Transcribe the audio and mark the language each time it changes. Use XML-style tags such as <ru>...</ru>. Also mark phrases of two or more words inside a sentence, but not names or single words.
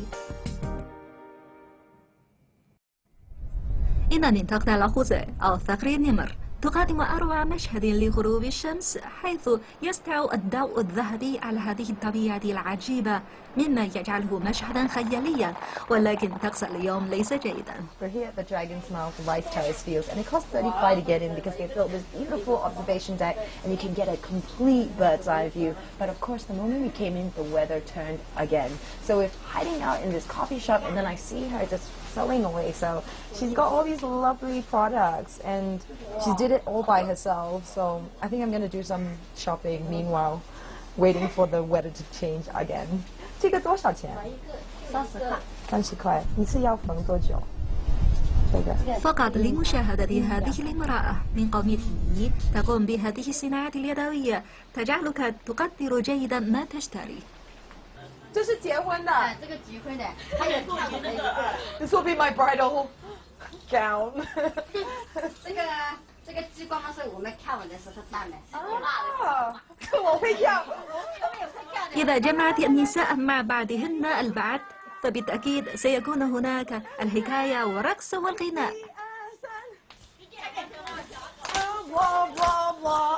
<ar>إن منطقة الأخوذة أو ثغر النمر تقدم أروع مشهد لغروب الشمس، حيث يسطع الضوء الذهبي على هذه الطبيعة العجيبة مما يجعله مشهدا خياليا، ولكن طقس اليوم ليس جيدا.</ar> <en>We're here at the Dragon's Mouth Rice Terrace Fields, and it costs $35 to get in because they built this beautiful observation deck and you can get a complete bird's eye view. But of course, the moment we came in, the weather turned again. So we're hiding out in this coffee shop, and then I see her just selling away. So she's got all these lovely products, and she did it all by herself. So I think I'm going to do some shopping meanwhile, waiting for the weather to change again.</en> <zh>这个多少钱？30块。一次要缝多久？</zh> <ar>فقط لمشاهدة هذه الامرأة من قوم هي تقوم بهذه الصناعة اليدوية تجعلك تقدر جيدا ما تشتري.</ar> <zh>这是结婚的。这个结婚的，还有结婚的一个。</zh> <en>This will be my bridal gown.</en> <zh>这个激光嘛是我们看完的时候办的。我会跳。</zh> <ar>إذا جمعت النساء مع بعضهن البعض فبالتأكيد سيكون هناك الحكاية والرقص والغناء. Blah blah blah.</ar>